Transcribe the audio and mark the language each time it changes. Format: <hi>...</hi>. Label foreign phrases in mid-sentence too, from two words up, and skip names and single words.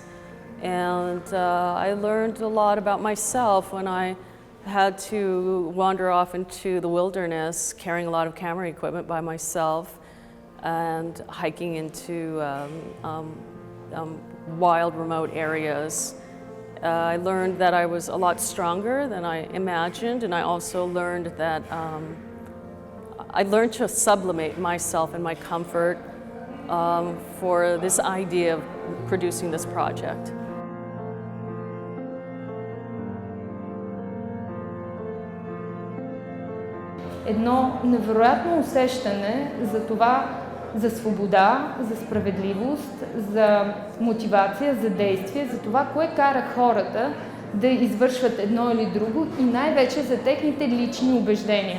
<en>And I learned a lot about myself when I had to wander off into the wilderness, carrying a lot of camera equipment by myself and hiking into wild, remote areas. I learned that I was a lot stronger than I imagined, and I also learned that I learned to sublimate myself and my comfort for this idea of producing this project.</en> <bg>Едно невероятно усещане за това, за свобода, за справедливост, за мотивация, за действие, за това, кое кара хората да извършват едно или друго и най-вече за техните лични убеждения.</bg>